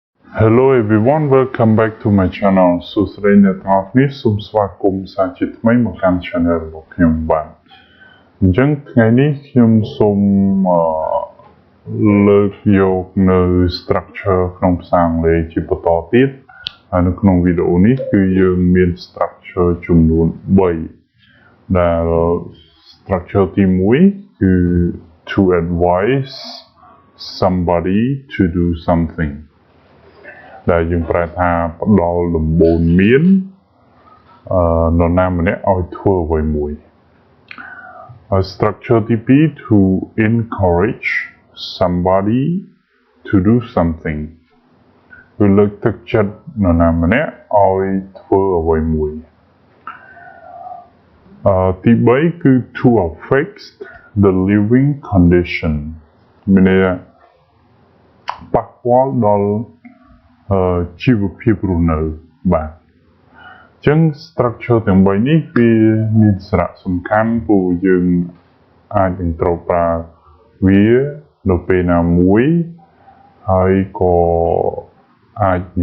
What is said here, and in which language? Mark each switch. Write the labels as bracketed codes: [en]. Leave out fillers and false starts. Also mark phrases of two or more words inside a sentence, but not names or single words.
[en] Hello everyone, welcome back to my channel. [km] សួស្តីអ្នកទាំងអស់គ្នាសូមស្វាគមន៍សាជាថ្មីមកកាន់ channel របស់ខ្ញុំបាទអញ្ចឹងថ្ងៃនេះខ្ញុំសូម លើកយកនៅ structure ក្នុងភាសាអង់គ្លេសជាបន្តទៀតហើយនៅក្នុងវីដេអូ នេះគឺយើងមាន structure ចំនួន3ដែល structure ទី1គឺ [en] to advise somebody to do something [km] ដែលយើងប្រែថាផ្ដល់ដំបូន្មាននរណាម្នាក់ឲ្យធ្វើអ្វីមួយ structure ទី2 [en] to encourage somebody to do something [km] គឺលើកទឹកចិត្តនរណាម្នាក់ឲ្យធ្វើអ្វីមួយ ទី3គឺ [en] to affect the living condition [km] មានន័យថាប៉ះពាល់ដល់ជីវភាពរស់នៅបាទអញ្ចឹង structure ទាំង3នេះវាមានសារៈសំខាន់ព្រោះយើងអាចនឹងត្រូវប្រើវានៅពេលណាមួយហើយក៏អាចនិ